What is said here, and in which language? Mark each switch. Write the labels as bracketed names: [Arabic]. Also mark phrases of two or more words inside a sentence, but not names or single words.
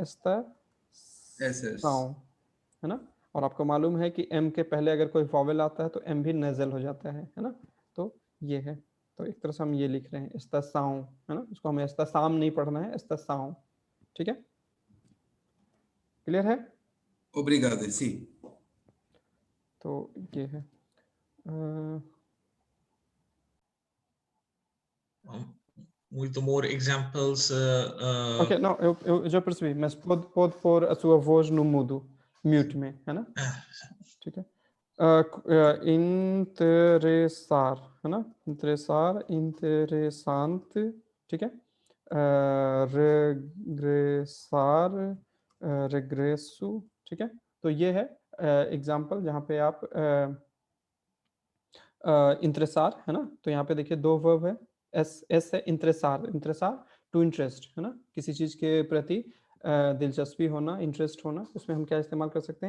[Hindi] SS. एस्तासाओं, है ना? और आपको मालूम है कि एम के पहले अगर कोई वॉवेल आता है तो एम भी नेजल हो जाता है ना? तो ये है, तो एक तरह से हम ये लिख रहे हैं एस्तासाओं, है ना? इसको हमें एस्तासाम नहीं पढ़ना है, एस्तासाओं, ठीक है? क्लियर है? [Portuguese] Obrigado, sim. [Hindi] तो ये है [English] Muito more examples. [Portuguese] ok, não, eu já percebi, mas pode pôr a sua voz no mudo, mute में, है ना? [Hindi] ठीक है? interessar, है ना? [Portuguese] Interessar, interessante, [Hindi] ठीक है? [Portuguese] regressar, regresso, [Hindi] ठीक है? तो ये है एग्जाम्पल जहाँ पे आप इंटरेसार, है ना? तो यहाँ पे देखिए 2 वर्ब है, एस एस है, इंटरेसार, इंटरेसार [English] to interest, [Hindi] है ना? किसी चीज़ के प्रति दिलचस्पी होना, इंटरेस्ट होना, उसमें हम क्या इस्तेमाल कर सकते हैं?